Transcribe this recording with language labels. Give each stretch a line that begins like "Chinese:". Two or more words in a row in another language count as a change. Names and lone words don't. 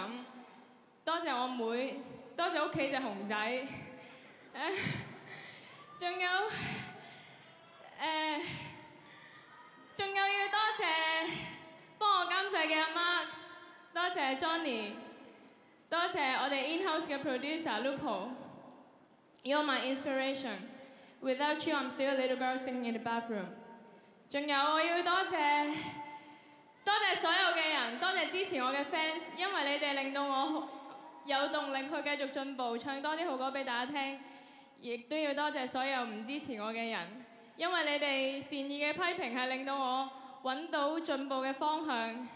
Cantonese: 多謝我妹，多謝屋企隻熊仔。仲有要多謝幫我監製嘅阿媽，多謝 Johnny， 多謝我哋 in-house 嘅 producer Lupo。
English: You're my inspiration. Without you, I'm still a little girl singing in the bathroom。
Cantonese: 仲有我要多謝所有嘅人，多謝支持我嘅 fans， 因為你哋令到我有動力去繼續進步，唱多啲好歌俾大家聽。亦都要多謝所有唔支持我嘅人，因為你哋善意嘅批評係令到我揾到進步嘅方向。